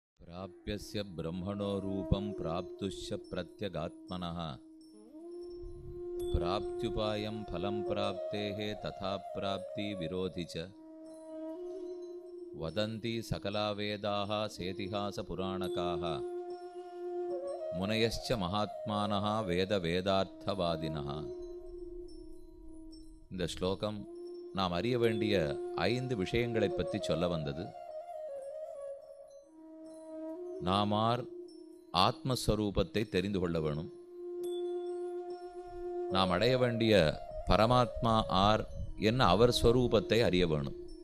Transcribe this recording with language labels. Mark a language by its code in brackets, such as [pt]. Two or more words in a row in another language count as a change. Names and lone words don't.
[sa] प्राप्यस्य ब्रह्मणो रूपं प्राप्तुश्च प्रत्यगात्मनः प्राप्त्युपायं फलं प्राप्तेः तथा प्राप्ति विरोधि च वदन्ति सकला वेदाः सेतिहासपुराणकाः मुनयश्च महात्मानः வேதார்த்தவாதினः. [ta] இந்த ஸ்லோகம் நாம் அறிய வேண்டிய 5 விஷயங்களை பற்றி சொல்ல வந்தது. நாமார் ஆத்மஸ்வரூபத்தை தெரிந்து கொள்ள வேணும். நாம் அடைய வேண்டிய பரமாத்மா ஆர் என்ன அவர் ஸ்வரூபத்தை அறிய வேணும்.